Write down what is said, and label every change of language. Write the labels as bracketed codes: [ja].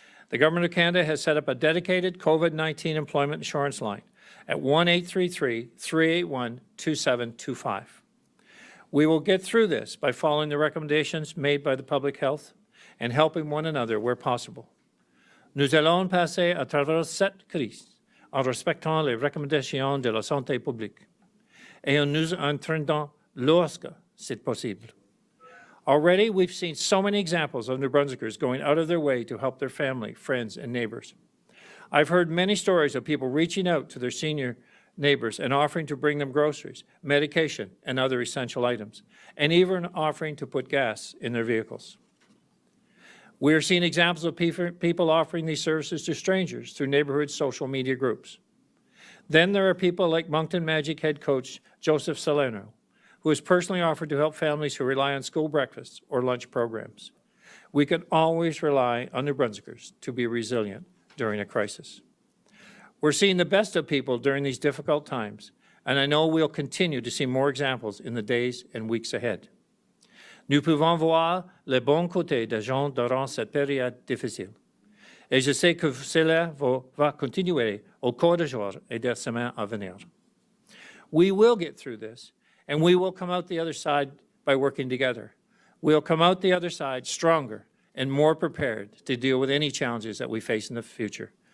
[en] The Government of Canada has set up a dedicated COVID-19 employment insurance line at 1-833-381-2725. We will get through this by following the recommendations made by the public health and helping one another where possible. [fr] Nous allons passer à travers cette crise en respectant les recommandations de la santé publique et en nous entraînant lorsque c'est possible. [en] Already, we've seen so many examples of New Brunswickers going out of their way to help their family, friends, and neighbors. I've heard many stories of people reaching out to their senior neighbors and offering to bring them groceries, medication, and other essential items, and even offering to put gas in their vehicles. We are seeing examples of people offering these services to strangers through neighborhood social media groups. Then there are people like Moncton Magic head coach Joseph Salerno, who has personally offered to help families who rely on school breakfasts or lunch programs. We can always rely on New Brunswickers to be resilient during a crisis. We're seeing the best of people during these difficult times, and I know we'll continue to see more examples in the days and weeks ahead. [fr] Nous pouvons voir le bon côté des gens durant cette période difficile. Et je sais que cela va continuer au cours des jours et des semaines à venir. [en] We will get through this, and we will come out the other side by working together. We'll come out the other side stronger and more prepared to deal with any challenges that we face in the future.